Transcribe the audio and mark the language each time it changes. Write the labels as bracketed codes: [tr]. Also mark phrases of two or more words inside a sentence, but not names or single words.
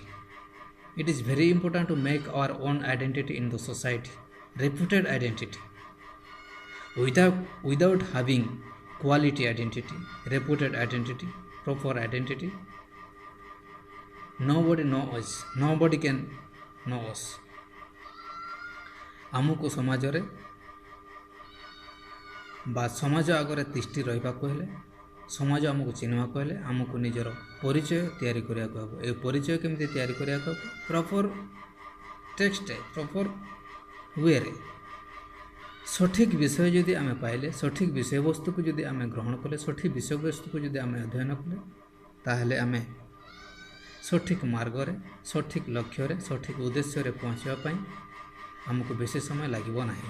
[en] It is very important to make our own identity in the society, reputed identity. Without having quality identity, reputed identity, proper identity, nobody knows us. Nobody can know us. [or] ଆମକୁ ସମାଜରେ ବା ସମାଜ ଆଗରେ ତିଷ୍ଠି ରହିବାକୁ ହେଲେ, ସମାଜ ଆମକୁ ଚିହ୍ନିବାକୁ ହେଲେ ଆମକୁ ନିଜର ପରିଚୟ ତିଆରି କରିବାକୁ ହେବ। ଏ ପରିଚୟ କେମିତି ତିଆରି କରିବାକୁ ହେବ? [en] proper text, proper wayରେ, [or] ସଠିକ୍ ବିଷୟ ଯଦି ଆମେ ପାଇଲେ, ସଠିକ୍ ବିଷୟବସ୍ତୁକୁ ଯଦି ଆମେ ଗ୍ରହଣ କଲେ, ସଠିକ୍ ବିଷୟବସ୍ତୁକୁ ଯଦି ଆମେ ଅଧ୍ୟୟନ କଲେ, ତାହେଲେ ଆମେ ସଠିକ୍ ମାର୍ଗରେ, ସଠିକ୍ ଲକ୍ଷ୍ୟରେ, ସଠିକ୍ ଉଦ୍ଦେଶ୍ୟରେ ପହଞ୍ଚିବା ପାଇଁ ଆମକୁ ବେଶୀ ସମୟ ଲାଗିବ ନାହିଁ।